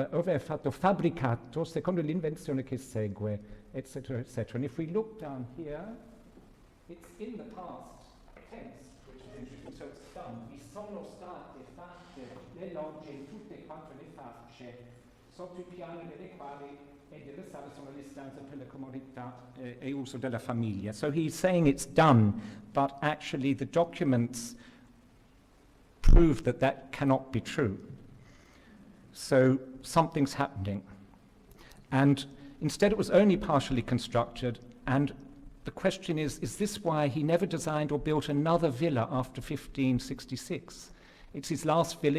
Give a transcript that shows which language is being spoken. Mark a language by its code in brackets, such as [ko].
[it] Ove ha fatto fabbricato secondo l'invenzione che segue, etc., etc. [en] And if we look down here, it's in the past tense, which is interesting. So it's done. [it] Vi sono state fatte le logge in tutte quante le facce, sotto i piani delle quali e delle sale sono le stanze per la comodità e uso della famiglia. [en] So he's saying it's done, but actually the documents prove that that cannot be true. So something's happening. And instead it was only partially constructed, and the question is this why he never designed or built another villa after 1566? It's his last villa.